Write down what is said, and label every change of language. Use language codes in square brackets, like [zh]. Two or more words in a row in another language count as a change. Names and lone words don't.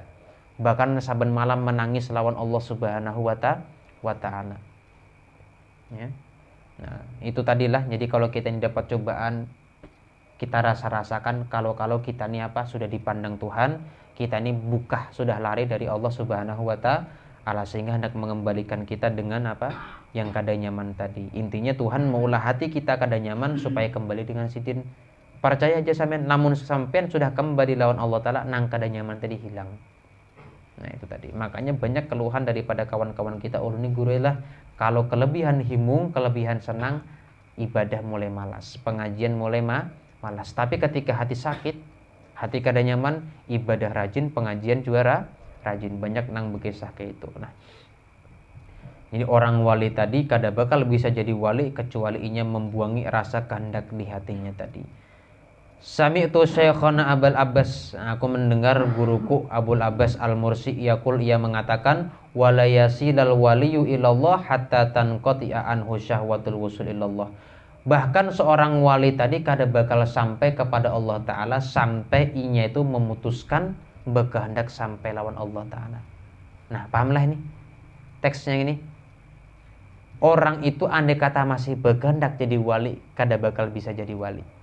[bjn] Bahkan saben malam menangis lawan Allah [ar] سبحانه وتعالى. [bjn] Ya. Nah, itu tadilah. Jadi kalau kita ini dapat cobaan, kita rasakan kalau kita ini sudah dipandang Tuhan, kita ini bukah, sudah lari dari Allah [ar] سبحانه وتعالى, [bjn] sehingga hendak mengembalikan kita dengan yang kada nyaman tadi. Intinya Tuhan maulah hati kita kada nyaman supaya kembali dengan sidin. Percaya aja sampean, namun sampean sudah kembali lawan [ar] الله تعالى, [bjn] nang kada nyaman tadi hilang. Nah itu tadi. Makanya banyak keluhan daripada kawan-kawan kita, ini gurulah, kalau kelebihan himung, kelebihan senang, ibadah mulai malas, pengajian mulai malas. Tapi ketika hati sakit, hati kada nyaman, ibadah rajin, pengajian juara rajin. Banyak nang bekisah kayak itu. Nah, jadi orang wali tadi kada bakal bisa jadi wali kecuali inya membuangi rasa kehendak di hatinya tadi. [ar] سمعت شيخنا أبو العباس, [id] aku mendengar guruku Abul Abbas Al-Mursi yaqul, ia mengatakan, [ar] ولا يصل الولي إلى الله حتى تنقطع عنه شهوة الوصول إلى الله. [bjn] Bahkan seorang wali tadi kada bakal sampai kepada [ar] الله تعالى [bjn] sampai inya itu memutuskan berkehendak sampai lawan [ar] الله تعالى. [bjn] Nah pahamlah ini teksnya ini. Orang itu andai kata masih berkehendak jadi wali, kada bakal bisa jadi wali.